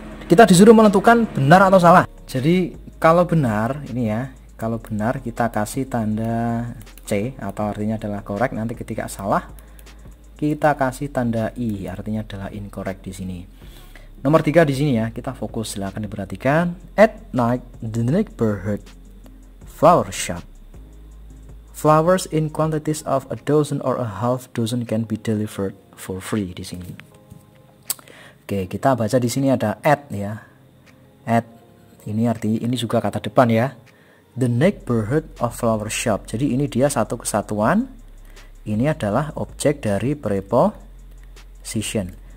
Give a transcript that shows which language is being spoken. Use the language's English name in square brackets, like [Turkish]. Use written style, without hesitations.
[Indonesian] Kita disuruh menentukan benar atau salah. Jadi kalau benar ini ya, kalau benar kita kasih tanda C atau artinya adalah correct. Nanti ketika salah kita kasih tanda I, artinya adalah incorrect di sini. Nomor 3 di sini ya, kita fokus, silahkan diperhatikan. [English] At night the neighborhood flower shop. Flowers in quantities of a dozen or a half dozen can be delivered for free [Indonesian] di sini. Oke, kita baca di sini ada at ya. At ini ini juga kata depan ya. [English] The neighborhood of flower shop. [Indonesian] Jadi ini dia satu kesatuan. Ini adalah objek dari preposition.